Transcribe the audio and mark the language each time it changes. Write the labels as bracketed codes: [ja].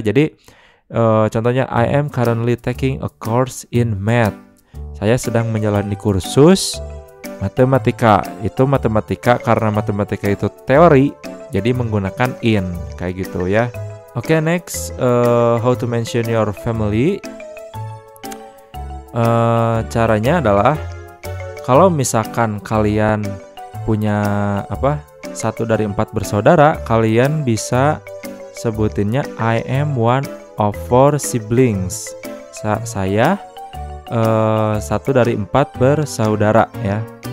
[id] Jadi contohnya [en] I am currently taking a course in math. [id] Saya sedang menjalani kursus matematika. Itu matematika karena matematika itu teori, jadi menggunakan in, kayak gitu ya. [en] Oke, next, how to mention your family. [id] Caranya adalah kalau misalkan kalian punya 1 dari 4 bersaudara, kalian bisa sebutinnya [en] I am one of 4 siblings. [id] Saya 1 dari 4 bersaudara ya.